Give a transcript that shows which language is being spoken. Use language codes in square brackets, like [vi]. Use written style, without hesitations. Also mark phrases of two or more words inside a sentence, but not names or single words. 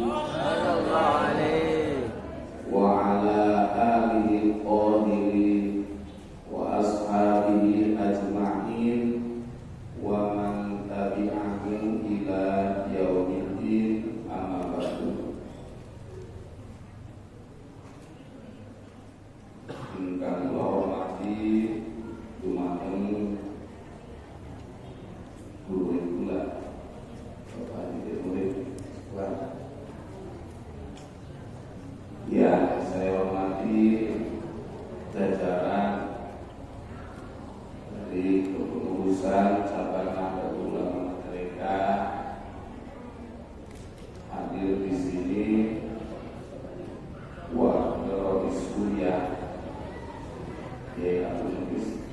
[ar] صلى الله عليه وعلى آله القاهرين وأصحابه أجمعين ومن تبعهم إلى يوم الدين أما بعد. [jv] Ingkang kula hormati dumateng guru kula, Bapak Didik Murid kula. [id] Ya, saya hormati jajaran dari kepengurusan cabang Nahdlatul Ulama mereka hadir di sini, wakil kuliah Abdul Mukhlis.